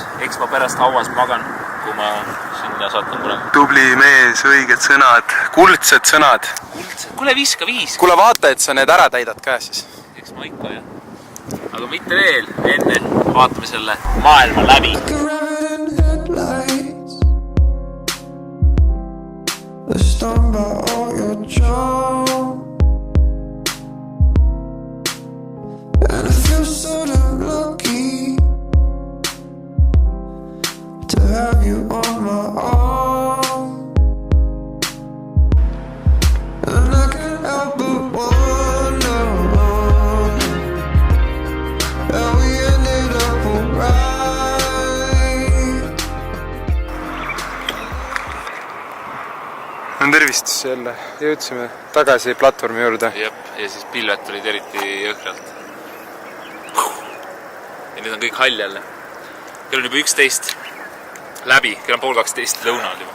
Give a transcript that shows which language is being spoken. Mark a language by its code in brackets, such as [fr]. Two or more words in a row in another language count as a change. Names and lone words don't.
[et] Eks ma pärast hauas magan, kui ma sinna satun kunagi. Tubli mees, õiged sõnad, kuldsed sõnad. Kuule, viska. Kuule, vaata, et sa need ära täidad ka siis. Eks ma ikka, jah. Aga mitte veel, enne vaatame selle maailma läbi. [en] Stung by all your charm, and I feel so damn lucky to have you on my arm. And I can't help but wonder how we ended up alright. [et] On tervistus jälle. Jõudsime tagasi platvormi juurde. Jep, ja siis pilvet tulid eriti jõhkralt. Ja nüüd on kõik hall jälle. Kell on juba 11 läbi, kell on 11:30 lõunal juba.